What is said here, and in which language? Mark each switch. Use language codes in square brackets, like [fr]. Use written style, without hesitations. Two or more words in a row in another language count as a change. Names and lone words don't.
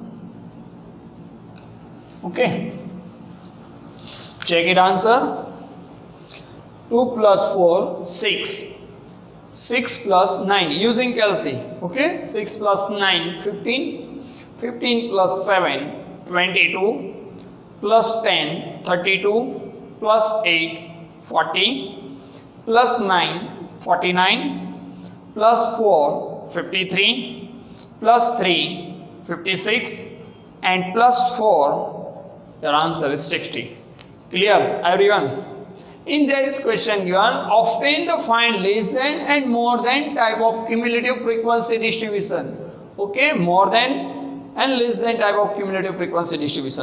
[en] Okay, check it answer. 2 plus 4 6. 6 plus 9 using calci. Okay, 6 plus 9 15. 15 plus 7 22 plus 10 32 plus 8 40 plus 9 49 plus 4 53 plus 3 56 and plus 4, your answer is 60. Clear everyone? In this question given, obtain the find less than and more than type of cumulative frequency distribution. Okay, more than and less than type of cumulative frequency distribution.